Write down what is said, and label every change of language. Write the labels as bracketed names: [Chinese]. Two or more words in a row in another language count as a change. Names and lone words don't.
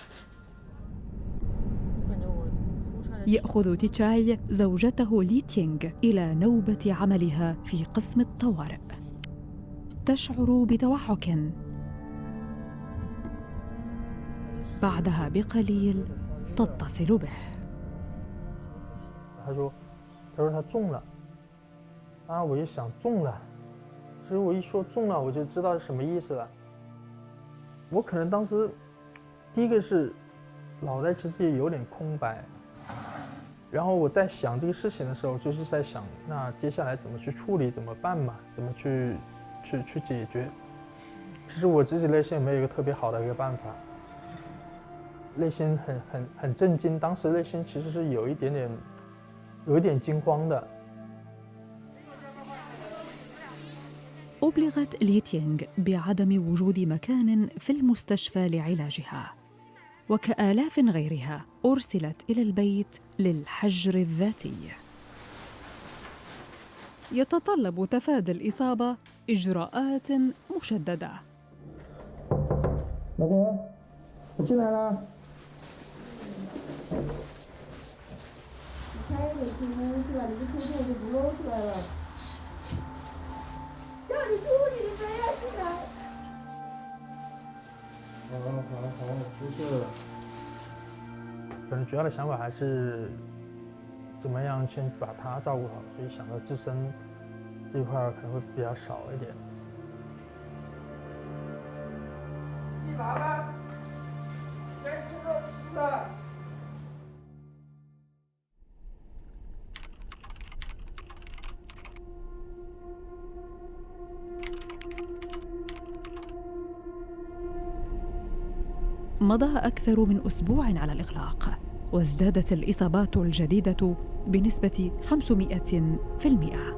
[Arabic] يأخذ تيتشاي زوجته لي تينغ إلى نوبة عملها في قسم الطوارئ. تشعر بتوحك. بعدها بقليل تتصل به. [Chinese] 他说他中了，啊，我就想中了，其实我一说中了，我就知道是什么意思了。我可能当时第一个是脑袋其实也有点空白，然后我在想这个事情的时候，就是在想那接下来怎么去处理，怎么办嘛，怎么去解决。其实我自己内心也没有一个特别好的一个办法。内心很震惊，当时内心其实是有一点惊慌的。 [Arabic] أبلغت لي تينغ بعدم وجود مكان في المستشفى لعلاجها، وكآلاف غيرها أرسلت إلى البيت للحجر الذاتي. يتطلب تفادي الإصابة إجراءات مشددة. [Chinese] 老公，我进来了。出去了，你不出去我就不露出来了。叫你出去，你非要进来。好，出去了。可能主要的想法还是怎么样先把他照顾好，所以想到自身这一块可能会比较少一点。进来了，该吃肉吃了。 [Arabic] مضى أكثر من أسبوع على الإغلاق، وازدادت الإصابات الجديدة بنسبة 500%.